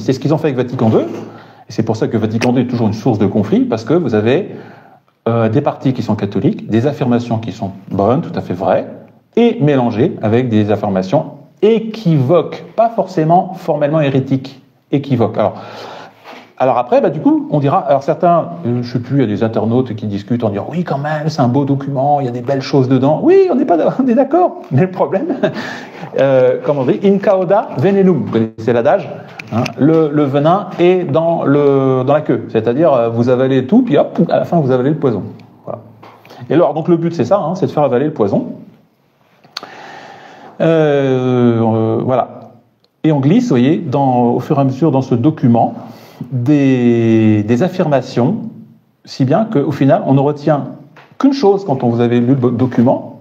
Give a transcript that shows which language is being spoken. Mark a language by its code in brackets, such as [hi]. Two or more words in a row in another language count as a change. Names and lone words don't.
[fr] C'est ce qu'ils ont fait avec Vatican II. Et c'est pour ça que Vatican II est toujours une source de conflit, parce que vous avez des parties qui sont catholiques, des affirmations qui sont bonnes, tout à fait vraies, et mélangées avec des affirmations équivoques, pas forcément formellement hérétiques, équivoques. Alors après, du coup, on dira, alors certains, je ne sais plus, il y a des internautes qui discutent en disant, oui, quand même, c'est un beau document, il y a des belles choses dedans. Oui, on est d'accord, mais le problème, comme on dit, [la] in cauda venenum, [fr] vous connaissez l'adage, hein, le venin est dans la queue, c'est-à-dire vous avalez tout, puis hop, à la fin vous avalez le poison. Voilà. Et alors, donc le but c'est ça, hein, c'est de faire avaler le poison. Voilà. Et on glisse, vous voyez, au fur et à mesure dans ce document, des affirmations, si bien qu'au final, on ne retient qu'une chose quand vous avez lu le document.